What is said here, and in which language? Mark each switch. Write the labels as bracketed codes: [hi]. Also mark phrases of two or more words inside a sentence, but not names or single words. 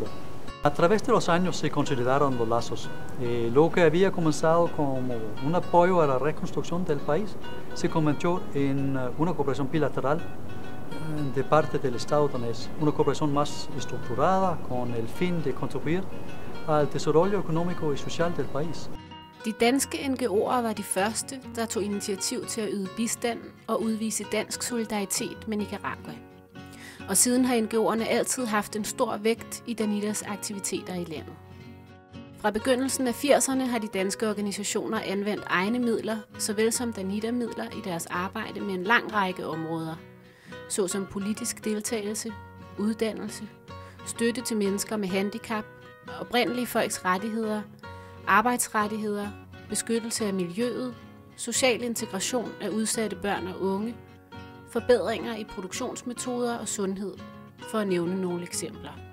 [es] A través de los años se consolidaron los lazos. Lo que había comenzado como un apoyo a la reconstrucción del país se convirtió en una cooperación bilateral de parte del Estado danés, una cooperación más estructurada con el fin de contribuir al desarrollo económico y social del país. [da] De danske NGO'er var de første, der tog initiativ til at yde bistand og udvise dansk solidaritet med Nicaragua. Og siden har NGO'erne altid haft en stor vægt i Danidas aktiviteter i landet. Fra begyndelsen af 80'erne har de danske organisationer anvendt egne midler, såvel som Danida-midler i deres arbejde med en lang række områder, såsom politisk deltagelse, uddannelse, støtte til mennesker med handicap, oprindelige folks rettigheder, arbejdsrettigheder, beskyttelse af miljøet, social integration af udsatte børn og unge, forbedringer i produktionsmetoder og sundhed, for at nævne nogle eksempler.